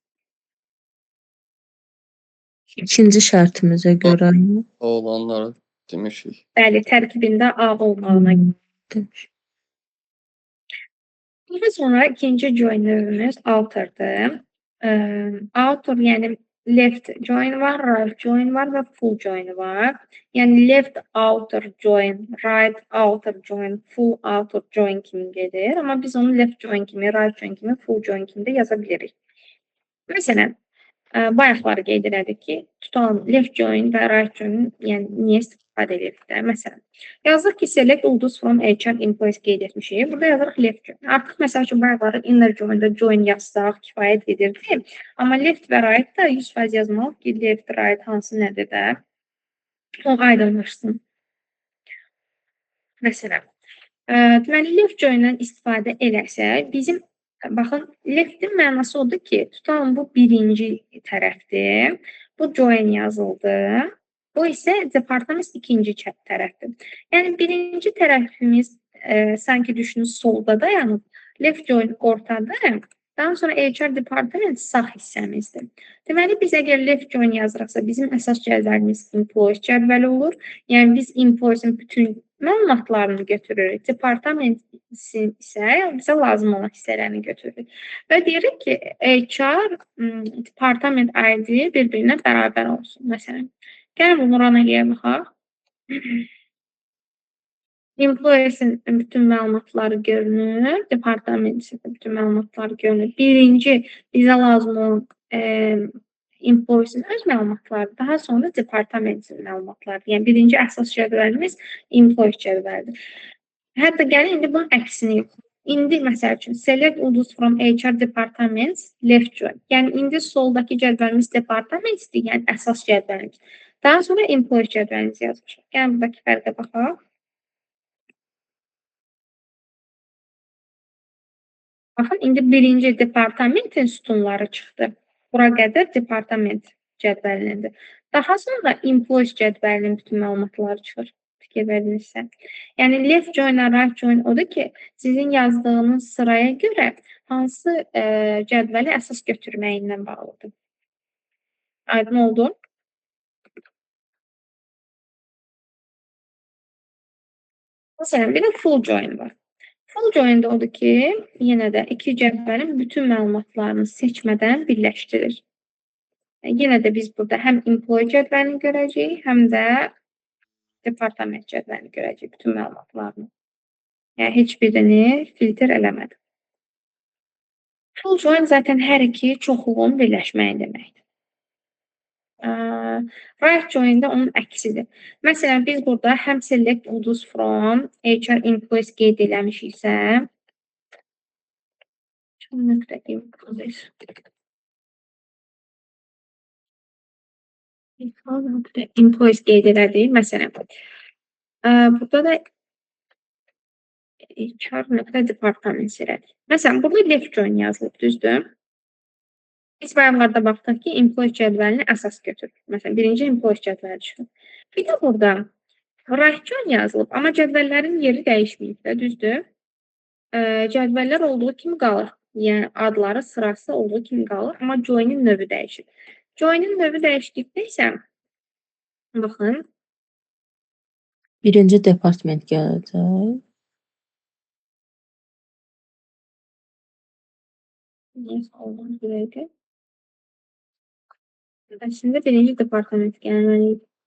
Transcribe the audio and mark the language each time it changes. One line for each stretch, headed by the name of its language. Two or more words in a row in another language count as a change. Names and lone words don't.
Azerbaijani: İkinci şərtimizə görə O olanları demişik. Bəli, tərkibində A olmağına demiş. Daha sonra ikinci join növümüz outer'dır. Outer yəni
English: left join
Azerbaijani: var,
English: right join
Azerbaijani: var və
English: full join
Azerbaijani: var. Yəni
English: left outer join, right outer join, full outer join
Azerbaijani: kimi gedir. Amma biz onu
English: left join
Azerbaijani: kimi,
English: right join
Azerbaijani: kimi,
English: full join
Azerbaijani: kimi də yaza bilirik. Məsələn, bayaqları qeyd elədik ki, tutalım
English: left join
Azerbaijani: və
English: right join
Azerbaijani: yəni niyə istifadə edirik də? Məsələn, yazırıq ki, select ulduz
English: from HR employees
Azerbaijani: qeyd etmişik. Burada yazırıq
English: left join.
Azerbaijani: Artıq məsəl üçün bayaqları
English: inner join-da
Azerbaijani: join yazsaq kifayət edirdi. Amma left və right da 100% yazmalıyıq ki, left, right hansı nədir də? O aydınlaşsın. Məsələn, deməli
English: left join-dan
Azerbaijani: istifadə eləsək, bizim baxın, left-in mənası odur ki, tutalım bu birinci tərəfdir. Bu join yazıldı. Bu isə departament ikinci tərəfdir. Yəni birinci tərəfimiz sanki düşünün solda dayanıb,
English: left join
Azerbaijani: ortada, daha sonra HR department sağ hissəmizdir. Deməli biz əgər
English: left join
Azerbaijani: yazırıqsa, bizim əsas cədvəlimiz employees cədvəli olur. Yəni biz employees-in bütün məlumatlarını götürürük. Departament isə bizə lazım olan hissələrini götürürük. Və deyirik ki, HR department ID bir-birinə bərabər olsun. Məsələn, gəlin bunu run eləyə baxaq. Employees-in bütün məlumatları görünür, departamentin bütün məlumatları görünür. Birinci bizə lazım olan employees-in öz məlumatları, daha sonra departamentin məlumatları. Yəni birinci əsas cədvəlimiz employees cədvəlidir. Hətta gəlin indi bunun əksini yox. İndi məsəl üçün select ulduz
English: from HR departments left join.
Azerbaijani: Yəni indi soldakı cədvəlimiz departamentdir, yəni əsas cədvəlimiz. Daha sonra employees cədvəlimizi yazmışıq. Gəlin buradakı fərqə baxaq. Baxın, indi birinci departamentin sütunları çıxdı. Bura qədər departament cədvəlindir. Daha sonra employees cədvəlinin bütün məlumatları çıxır. Fikir verdinizsə. Yəni
English: left join, right join
Azerbaijani: odur ki, sizin yazdığınız sıraya görə hansı cədvəli əsas götürməyindən bağlıdır. Aydın oldu? Məsələn, bir də
English: full join
Azerbaijani: var.
English: Full join-də
Azerbaijani: odur ki, yenə də iki cədvəlin bütün məlumatlarını seçmədən birləşdirir. Yenə də biz burada həm employee cədvəlini görəcəyik, həm də departament cədvəlini görəcəyik, bütün məlumatlarını. Yəni, heç birini filtr eləmədim.
English: Full join
Azerbaijani: zaten hər iki çoxluğun birləşməyi deməkdir.
English: Right join-də
Azerbaijani: onun əksidir. Məsələn, biz burada həm select ulduz
English: from HR employees
Azerbaijani: qeyd eləmişiksə, employees qeyd elədik. Məsələn, burada da HR department elədik. Məsələn, burada
English: left join
Azerbaijani: yazılıb, düzdür? Biz bayaqlarda baxdıq ki, employees cədvəlini əsas götürür. Məsələn, birinci employees cədvəli çıxır. Bir də burada
English: right join
Azerbaijani: yazılıb, amma cədvəllərin yeri dəyişməyib də, düzdür? Cədvəllər olduğu kimi qalır. Yəni, adları, sırası olduğu kimi qalır, amma join-in növü dəyişir. Join-in növü dəyişdikdə isə, baxın, Birinci department gələcək.
Turkish: Neyse oldu bir dakika. Aslında birinci departament gelmeliydi.